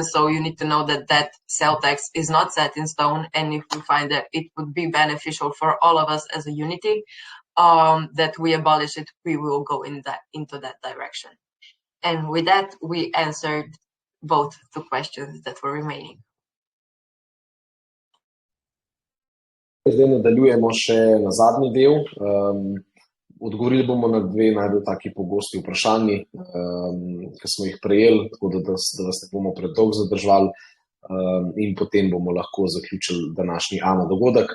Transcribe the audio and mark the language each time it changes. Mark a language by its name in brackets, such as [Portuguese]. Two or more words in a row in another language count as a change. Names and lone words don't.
[English] So you need to know that sale tax is not set in stone, and if we find that it would be beneficial for all of us as a unity, that we abolish it, we will go into that direction. And with that, we answered both the questions that were remaining. [Slovenian] Zdaj nadaljujemo še na zadnji del. Odgovorili bomo na 2 najbolj taki pogosti vprašanji, ki smo jih prejeli, tako da vas ne bomo predolgo zadržali, in potem bomo lahko zaključili današnji AMA dogodek.